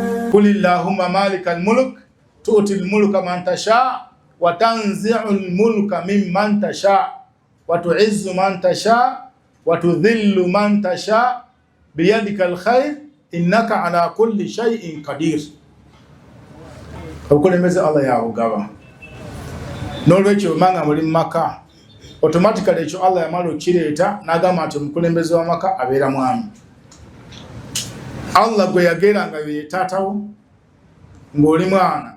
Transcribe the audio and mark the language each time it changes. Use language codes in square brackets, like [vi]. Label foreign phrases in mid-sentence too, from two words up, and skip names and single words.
[ar] قل اللهم مالك الملك تؤتي الملك من تشاء وتنزع الملك ممن تشاء وتعز من تشاء وتذل من تشاء بيدك الخير إنك على كل شيء قدير. [lg] Obukulembeze Allah yabugaba. Nolwekyo manga muli maka automatically ekyo Allah yamala okireeta n'agamba nti omukulembeze wa maka abeera mwami. Allah gwe yagera nga ye taatawo ng'oli mwana.